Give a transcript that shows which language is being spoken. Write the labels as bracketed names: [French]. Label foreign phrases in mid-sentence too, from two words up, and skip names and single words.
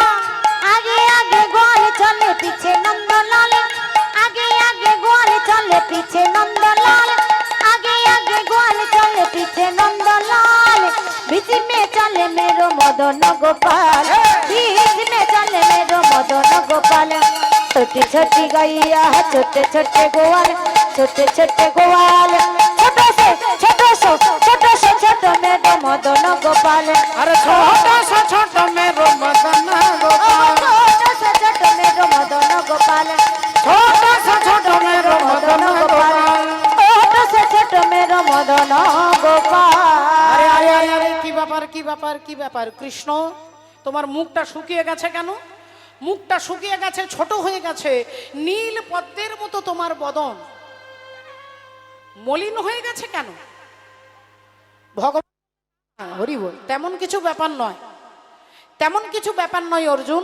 [Hindi] आगे आगे ग्वाल चले पीछे नंदलाल, आगे आगे ग्वाल चले पीछे नंदलाल, आगे आगे ग्वाल चले पीछे नंदलाल, बीच में चले मेरो मदन गोपाल, बीच में चले मेरो मदन गोपाल। छोटी छोटी गैया छोटे छोटे ग्वाल, छोटे छोटे ग्वाल, छोटो से छोटो छोटो मेरो मदन गोपाल। अरे छोटा सा छोटो मेरो मदन गोपाल, छोटो से छोटो मेरो मदन गोपाल, छोटा सा छोटो मेरो मदन गोपाल, छोटो से छोटो मेरो मदन गोपाल। [Bangla] अरे अरे अरे अरे কি ব্যাপার কি ব্যাপার কি ব্যাপার কৃষ্ণ, তোমার মুখটা শুকিয়ে গেছে কেন? মুখটা শুকিয়ে গেছে, ছোট হয়ে গেছে, নীল পদ্মের মতো তোমার বদন মলিন হয়ে গেছে কেন? ভগবান হরি বল, তেমন কিছু ব্যাপার নয়, তেমন কিছু ব্যাপার নয় অর্জুন।